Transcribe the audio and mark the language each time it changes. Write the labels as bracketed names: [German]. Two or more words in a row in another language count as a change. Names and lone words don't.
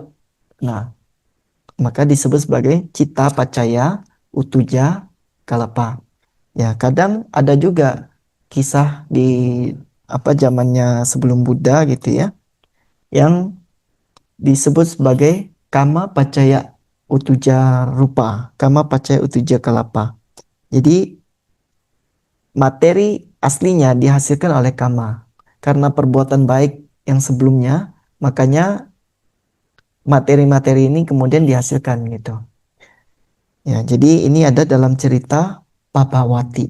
[Indonesian] Nah, maka disebut sebagai [Pali] cita pacaya utuja kalapa. [Indonesian] Ya, kadang ada juga kisah di zamannya sebelum Buddha gitu ya, yang disebut sebagai [Pali] kama pacaya utuja rupa, kama pacaya utuja kalapa. [Indonesian] Jadi materi aslinya dihasilkan oleh kama. Karena perbuatan baik yang sebelumnya, makanya materi-materi ini kemudian dihasilkan gitu. Ya, jadi ini ada dalam cerita Pabawati.